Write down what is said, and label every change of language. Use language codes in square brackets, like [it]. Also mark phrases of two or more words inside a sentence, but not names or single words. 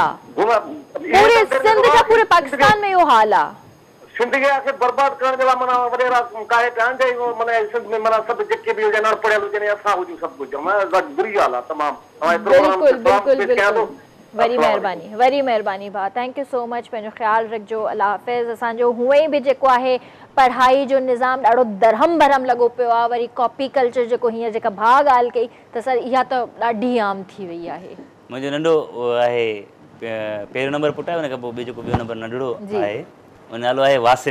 [sd] पूरे सिंध जा पूरे पाकिस्तान में इहो हाल आहे। सिंध खे आख़िर बर्बाद करण जे लाइ माना वॾेरा काहे पिया आहिनि, माना सिंध में माना सभु जेके बि हुजनि अनपढ़ियल हुजनि असां हुजूं सभु कुझु, माना बुरी ॻाल्हि आहे तमामु। वरी महिरबानी भाउ, [en] thank you so much, [sd] पंहिंजो ख़्यालु रखिजो, [ur] اللہ حافظ. [sd] असांजो हूअं ई बि जेको आहे पढ़ाई जो निज़ाम ॾाढो दरहम भरम लॻो पियो आहे, वरी [en] copy culture [sd] जेको हींअर जेका भाउ ॻाल्हि कई त सर इहा त ॾाढी आम थी वई आहे। मुंहिंजो नंढो आहे पहिरियों नंबर पुटु आहे, हुन खां पोइ ॿियो जेको ॿियो नंबर नंढड़ो आहे उन नालो आहे वासिब।